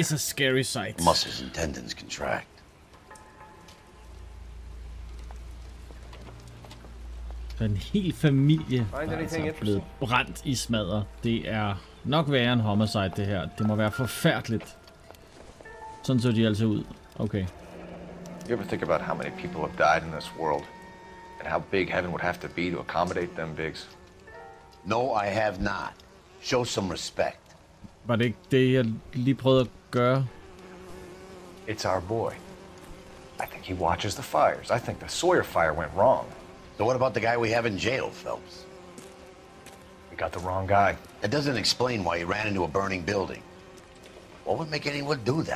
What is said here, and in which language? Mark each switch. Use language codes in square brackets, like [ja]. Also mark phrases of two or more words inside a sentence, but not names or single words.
[en] It's a scary sight. The muscles and tendons contract. [da] Så en hel familie der er altså blevet brændt i smadder. Det er nok værre en homicide, det her. Det må være forfærdeligt. Sådan så de altså ud. [en] Okay. You ever think about how many people have died in this world? And how big heaven would have to be to accommodate them bigs? No, I have not. Show some respect. [da] Var det ikke det, jeg lige prøvede at gøre? [en] It's our boy. I think he watches the fires. I think the Sawyer fire went wrong. So what about the guy we have in jail, Phelps? We got the wrong guy. That doesn't explain why he ran into a burning building. What would make anyone do that?